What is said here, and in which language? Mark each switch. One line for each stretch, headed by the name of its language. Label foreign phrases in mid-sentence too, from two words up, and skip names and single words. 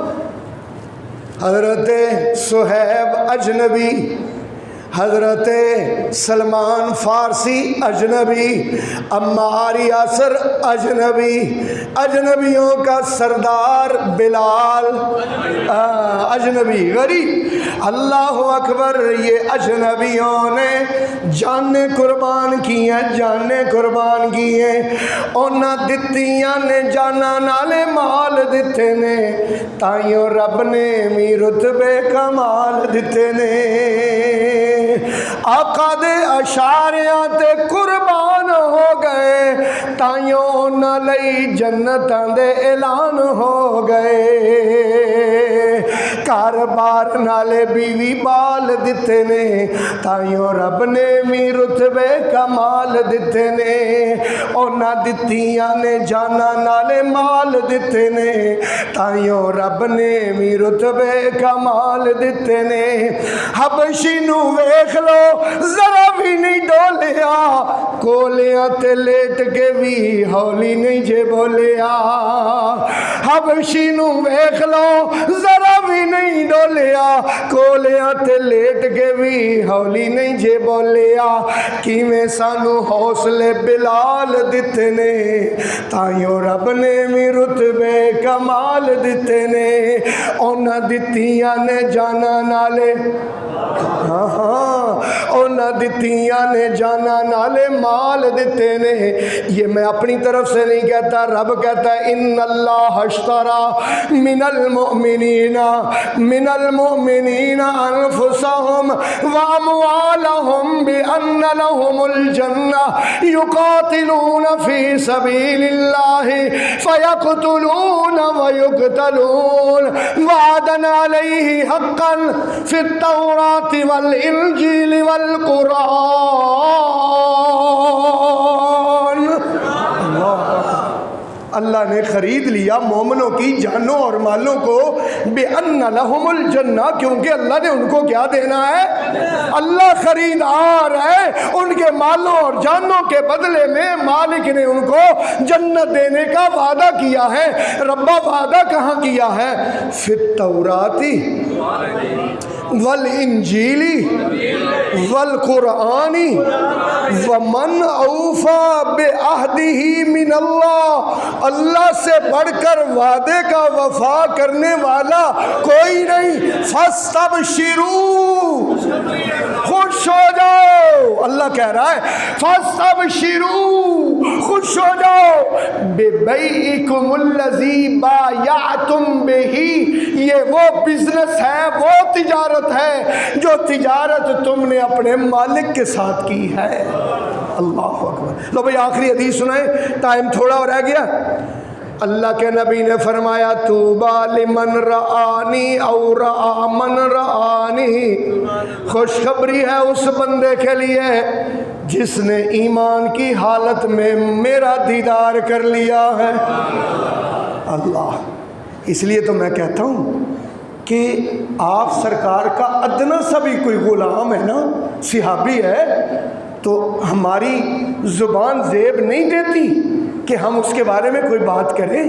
Urdu: حضرت صہیب اجنبی، حضرت سلمان فارسی اجنبی، عمار یاسر اجنبی، اجنبیوں کا سردار بلال اجنبی، غریب۔ اللہ اکبر، یہ اجنبیوں نے جانیں قربان کی ہیں، جانیں قربان کی ہیں،
Punjabi: انہاں دتیاں نے جانا نالے مال دتے نے، تائیوں رب نے می رتبے کمال دتے نے۔ آقا دے اشاریاں تے قربان ہو گئے، تائیوں انہاں لئی جنتاں دے اعلان ہو گئے۔ کاربار نالے بیوی بال دتے نے، تائیوں رب نے می رتبے کمال دتے نے۔ انہاں دتیاں نے جانا نالے مال دتے نے، تائیوں رب نے می رتبے کمال دتے نے۔ حبشی نو ویکھ لو ذرا بھی نہیں ڈولیا، کولیاں تے لیٹ کے بھی ہولی نہیں جے بولیا۔ حبشی نو ویکھ لو ذرا بھی نہیں ڈولیا، کولیاں تے لیٹ کے بھی ہولی نہیں جے بولیا۔ کیویں سانو حوصلے بلال دتے نے، تائیوں رب نے می رتبے کمال دتے نے۔ انہاں دتیاں نے جانا نالے، انہاں دتیاں نے جانا نالے مال دیتے نے۔
Urdu: یہ میں اپنی طرف سے نہیں کہتا، رب کہتا ہے
Arabic: ان اللہ اشترى من المؤمنین انفسهم واموالهم بان لهم الجنہ یقاتلون فی سبیل اللہ فیقتلون ویقتلون وعدا علیہ حقا فی التوراۃ والانجیل والقرآن۔
Urdu: اللہ نے خرید لیا مومنوں کی جانوں اور مالوں کو
Arabic: بِأَنَّ لَهُمُ الْجَنَّةَ،
Urdu: کیونکہ اللہ نے ان کو کیا دینا ہے؟ اللہ خریدار ہے، ان کے مالوں اور جانوں کے بدلے میں مالک نے ان کو جنت دینے کا وعدہ کیا ہے۔ ربا وعدہ کہاں کیا ہے؟
Arabic: فِي التوراۃ والانجیل والقرآن ومن اوفی بعہدہ من اللہ،
Urdu: اللہ سے بڑھ کر وعدے کا وفا کرنے والا کوئی نہیں۔ فاستبشروا، خوش ہو جاؤ، اللہ کہہ رہا ہے فاستبشروا، خوش ہو جاؤ،
Arabic: ببیعکم الذی بایعتم بہ،
Urdu: یہ وہ بزنس ہے، وہ تجارت ہے جو تجارت تم نے اپنے مالک کے ساتھ کی ہے۔ اللہ اکبر۔ لو بھئی آخری حدیث سنائیں، ٹائم تھوڑا اور رہ گیا۔ اللہ کے نبی نے فرمایا
Arabic: طوبیٰ لمن رآنی او رآ من رآنی،
Urdu: خوشخبری ہے اس بندے کے لیے جس نے ایمان کی حالت میں میرا دیدار کر لیا ہے۔ اللہ، اس لیے تو میں کہتا ہوں کہ آپ سرکار کا ادنا سا بھی کوئی غلام ہے نا، صحابی ہے، تو ہماری زبان زیب نہیں دیتی کہ ہم اس کے بارے میں کوئی بات کریں؟